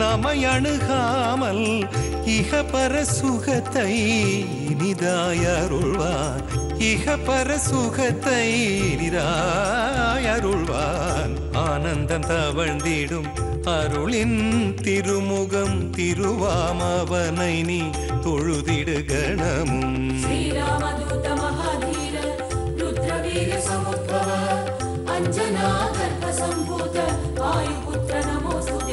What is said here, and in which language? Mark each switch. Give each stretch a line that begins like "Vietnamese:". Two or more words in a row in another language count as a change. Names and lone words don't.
Tamil: நம்மை அணுகாமல் இகபர சுகத்தை இனிதாய் அருள்வான். இகபர சுகத்தை இனிதாய் அருள்வான். ஆனந்தம் தவழ்ந்திடும் அருளின் திருமுகம் திருவாமவனை நீ தொழுதிடு கணமும்.
Sanskrit: श्रीरामदूत महाधीर रुद्रवीर्य समुद्भव अंजना गर्भ संभूत वायुपुत्र नमोस्तुते.